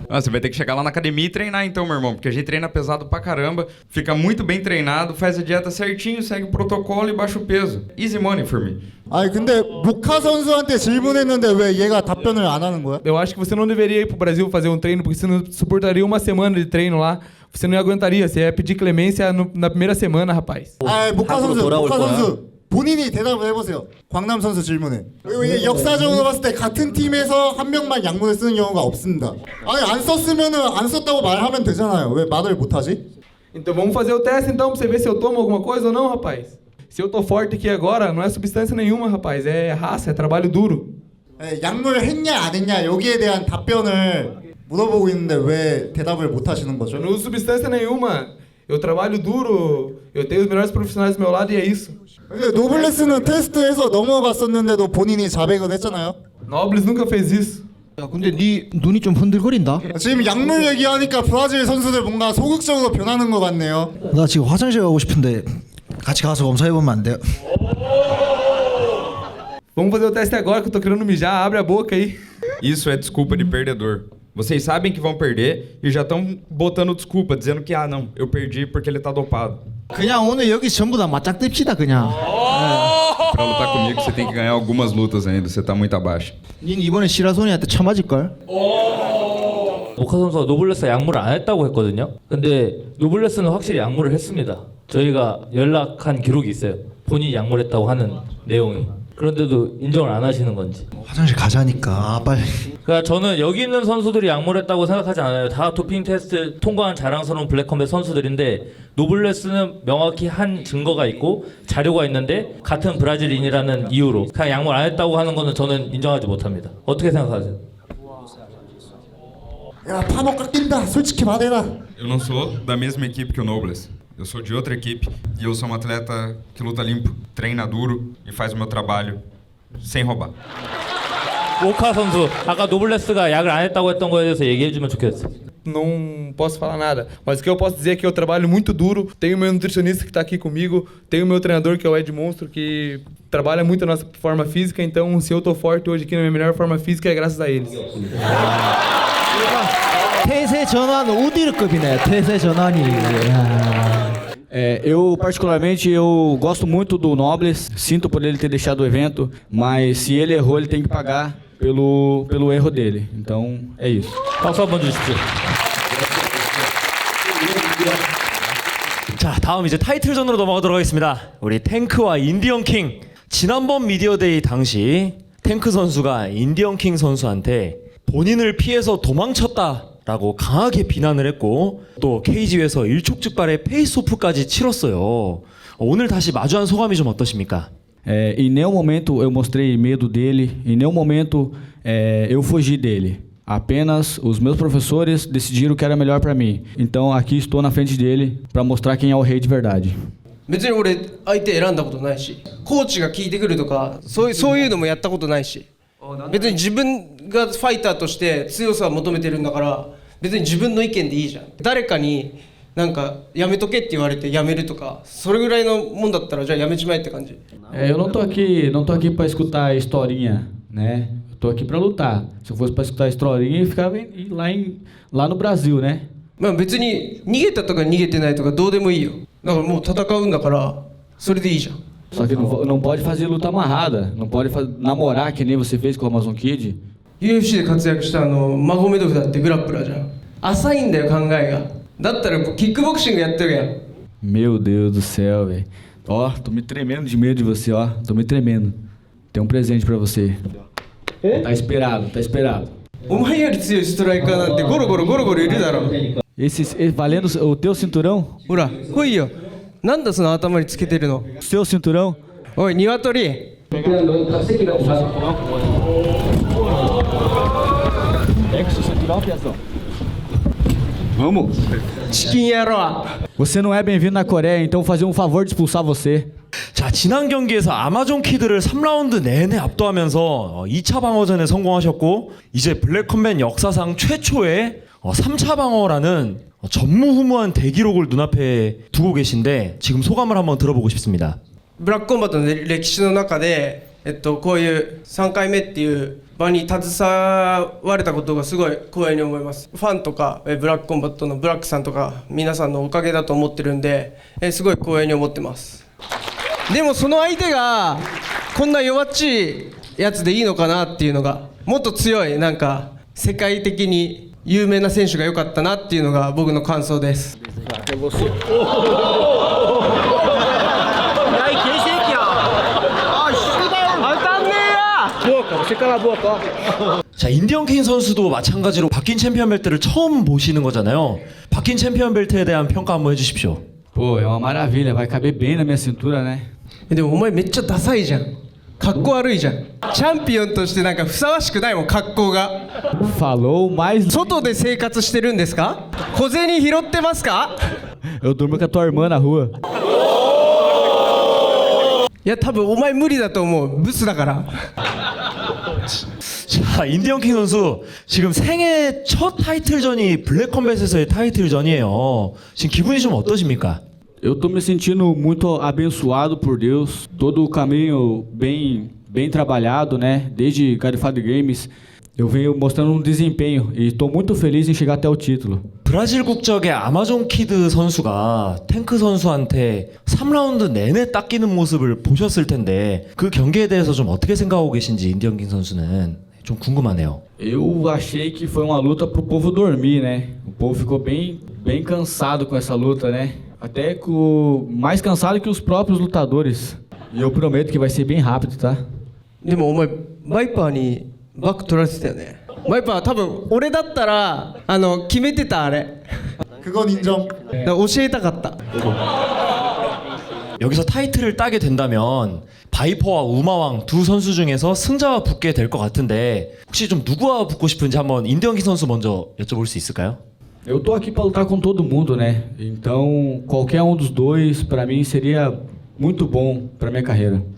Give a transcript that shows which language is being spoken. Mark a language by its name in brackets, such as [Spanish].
[Portuguese] Ah, você vai ter que chegar lá na academia e treinar então, meu irmão, porque a gente treina pesado pra caramba, fica muito bem treinado, faz a dieta certinho, segue o protocolo e baixa o peso. [English] Easy money for me. [Korean] 아니 근데 모카 선수한테 질문했는데 왜 얘가 답변을 안 하는 거야? [Portuguese] Eu acho que você não deveria ir pro Brasil fazer um treino, porque você não suportaria uma semana de treino lá. Você não aguentaria, você ia pedir clemência na primeira semana, rapaz. [Korean] 아 모카 선수 본인이 대답을 해보세요. 광남 선수 질문에. 역사적으로 봤을 때 같은 팀에서 한 명만 양문을 쓰는 경우가 없습니다. 아니 안 썼으면은 안 썼다고 말하면 되잖아요. 왜 말을 못하지? [Portuguese] Então vamos fazer o teste então, pra você ver se eu tomo alguma coisa ou não, rapaz. Se eu tô forte aqui agora, não é substância nenhuma, rapaz. É raça, é trabalho duro. [Korean] 약물 했냐 안 했냐 여기에 대한 답변을 물어보고 있는데 왜 대답을 못 하시는 거죠? [Portuguese] Eu não uso substância nenhuma. Eu trabalho duro. Eu tenho os melhores profissionais do meu lado e é isso. [Korean] 근데 노블레스는 테스트에서 넘어갔었는데도 본인이 자백을 했잖아요. [Portuguese] Nobles nunca fez isso. [Korean] 야 근데 네 눈이 좀 흔들거린다. 지금 약물 얘기하니까 브라질 선수들 뭔가 소극적으로 변하는 것 같네요. 나 지금 화장실 가고 싶은데 같이 가서 검사해보면 안 돼요? [Portuguese] Vamos fazer o teste agora que eu tô querendo mijar, abre a boca aí. Isso é desculpa de perdedor. Vocês sabem que vão perder e já estão botando desculpa, dizendo que, não, eu perdi porque ele tá dopado. [Korean] 그냥 오늘 여기 전부 다 맞짱뜹시다 그냥. [Portuguese] Pra lutar comigo, você tem que ganhar algumas lutas ainda, você tá muito abaixo. [Korean] 닌 이번에 시라소니한테 쳐맞을걸? 모카 선수가 노블레스 양보를 안 했다고 했거든요. 근데 노블레스는 확실히 양보를 했습니다. 저희가 연락한 기록이 있어요. 본인이 양보를 했다고 하는 내용이. 그런데도 인정을 안 하시는 건지. 화장실 가자니까 빨리. 그러니까 저는 여기 있는 선수들이 양보를 했다고 생각하지 않아요. 다 도핑 테스트 통과한 자랑스러운 블랙컴뱃 선수들인데 노블레스는 명확히 한 증거가 있고 자료가 있는데 같은 브라질인이라는 이유로 그냥 양보를 안 했다고 하는 거는 저는 인정하지 못합니다. 어떻게 생각하세요? 야, 파먹 깎인다. 솔직히 말해라. [Portuguese] Eu não sou da mesma equipe que o Nobles. Eu sou de outra equipe e eu sou um atleta que luta limpo, treina duro e faz o meu trabalho sem roubar. [Korean] 모카 선수 아까 노블레스가 약을 안 했다고 했던 거에 대해서 얘기해 주면 좋겠어요. [Portuguese] Não posso falar nada, mas o que eu posso dizer é que eu trabalho muito duro. Tenho meu nutricionista que tá aqui comigo, tenho meu treinador que é o Ed Monstro, que trabalha muito a nossa forma física. Então, se eu tô forte hoje aqui na minha melhor forma física é graças a eles. [Korean] 태세 전환 우디르급이네. 태세 전환이. [Portuguese] Eu particularmente eu gosto muito do Nobles, sinto por ele ter deixado o evento, mas se ele errou ele tem que pagar pelo erro dele. Então é isso. [Korean] 박수 한번 주십시오. 자, 다음 이제 타이틀전으로 넘어가도록 하겠습니다. 우리 탱크와 인디언 킹. 지난번 미디어데이 당시 탱크 선수가 인디언 킹 선수한테 본인을 피해서 도망쳤다라고 강하게 비난을 했고 또 케이지에서 일촉즉발의 페이스오프까지 치렀어요. 오늘 다시 마주한 소감이 좀 어떠십니까? [Portuguese] Em nenhum momento eu mostrei medo dele, em nenhum momento eu fugi dele. Apenas os meus professores decidiram o que era melhor para mim. Então aqui estou na frente dele para mostrar quem é o rei de verdade. [Japanese] 別に俺相手選んだことないし、コーチが聞いてくるとかそういうのもやったことないし、別に自分がファイターとして強さを求めてるんだから別に自分の意見でいいじゃん。誰かになんかやめとけって言われてやめるとかそれぐらいのもんだったらじゃあやめちまえって感じ。 [Portuguese] Eu não tô aqui para escutar historinha, né? Eu tô aqui para lutar. Se eu fosse para escutar historinha, eu ficava lá no Brasil, né? [Japanese] まあ別に逃げたとか逃げてないとかどうでもいいよ。だからもう戦うんだからそれでいいじゃん。 [Portuguese] Só que não pode fazer luta amarrada, não pode namorar que nem você fez com o Amazon Kid. [Japanese] UFC で活躍したマゴメドフだってグラップラーじゃん。浅いんだよ考えが。だったらキックボクシングやってるやん。 [Portuguese] Meu Deus do céu, velho. Ó, tô me tremendo de medo de você, ó. Tô me tremendo. Tem um presente pra você. Tá esperado, tá esperado. [Japanese] お前より強いストライカーなんてゴロゴロいるだろ。 [Portuguese] Valendo o teu cinturão? [Japanese] ほら来いよ。なんだその頭につけてるの。 [Portuguese] Seu cinturão? [Japanese] おい鶏。 [Portuguese] Pega o seu cinturão, Piazão. Vamos. [Japanese] チキン野郎。 [Portuguese] Você não é bem-vindo na Coreia, então vou fazer um favor de expulsar você. [Korean] 자, 지난 경기에서 아마존 키드를 3라운드 내내 압도하면서 2차 방어전에 성공하셨고 이제 블랙컴뱃 역사상 최초의 3차 방어라는 전무후무한 대기록을 눈앞에 두고 계신데 지금 소감을 한번 들어보고 싶습니다. [Japanese] ブラックコンバットの歴史の中で、こういう3回目っていう場に携われたことがすごい光栄に思います。ファンとかブラックコンバットのブラックさんとか皆さんのおかげだと思ってるんで、すごい光栄に思ってます。でもその相手がこんな弱っちいやつでいいのかなっていうのが、もっと強いなんか世界的に有名な選手が良かったなっていうのが僕の感想です。 [Korean] 자, 인디언 킹 선수도 마찬가지로 바뀐 챔피언 벨트를 처음 보시는 거잖아요. 바뀐 챔피언 벨트에 대한 평가 한번 해주십시오. [Portuguese] Pô, é uma maravilha, vai caber bem na minha cintura, né? [Japanese] でもお前めっちゃダサいじゃん。かっこ悪いじゃん。チャンピオンとしてなんかふさわしくないもん格好が。 [Portuguese] Falou mais. [Japanese] 外で生活してるんですか？小銭拾ってますか？ [Portuguese] Eu durmo com a tua irmã na rua. [Japanese] いや多分お前無理だと思う。ブスだから。 [Korean] 자, 인디언 킹 선수 지금 생애 첫 타이틀전이 블랙컴뱃에서의 타이틀전이에요. 지금 기분이 좀 어떠십니까? [Portuguese] Eu tô me sentindo muito abençoado por Deus. Todo o caminho bem bem trabalhado, né? Desde Garifado Games, eu venho mostrando um desempenho e estou muito feliz em chegar até o título. [Korean] 브라질 국적의 아마존 키드 선수가 탱크 선수한테 3라운드 내내 닦이는 모습을 보셨을 텐데 그 경기에 대해서 좀 어떻게 생각하고 계신지 인디언 킹 선수는 좀 궁금하네요. [Portuguese] Eu achei que foi uma luta pro povo dormir, né? O povo ficou bem cansado com essa luta, né? Até mais cansado que os próprios lutadores. E eu prometo que vai ser bem rápido, tá? [Japanese] でもお前バイパーにバック取られてたよね。バイパー多分俺だったら決めてたあれ。 [Korean] 그건 인정. [Japanese] だから教えたかった。 [Korean] 여기서 타이틀을 따게 된다면 바이퍼와 우마왕 두 선수 중에서 승자와 붙게 될 것 같은데 혹시 좀 누구와 붙고 싶은지 한번 인디언 킹 선수 먼저 여쭤볼 수 있을까요? [Portuguese] Eu tô aqui para lutar com todo mundo, né? Então, qualquer um dos dois, para mim, seria muito bom para minha carreira.